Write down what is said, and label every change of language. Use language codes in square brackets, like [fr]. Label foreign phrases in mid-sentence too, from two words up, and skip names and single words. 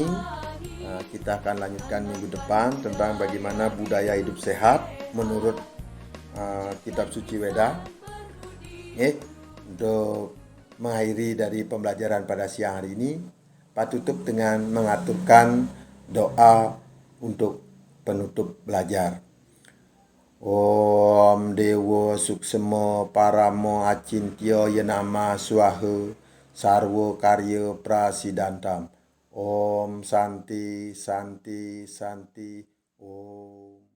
[id] Kita akan lanjutkan minggu depan tentang bagaimana budaya hidup sehat menurut kitab suci Weda. Untuk mengakhiri dari pembelajaran pada siang hari ini, Pak tutup dengan mengaturkan doa untuk penutup belajar. [sa] Om Dewa Suksema Paramo Acintya Yenama Swaha Sarwa Karya Prasidantam. Om Santi Santi Santi. Om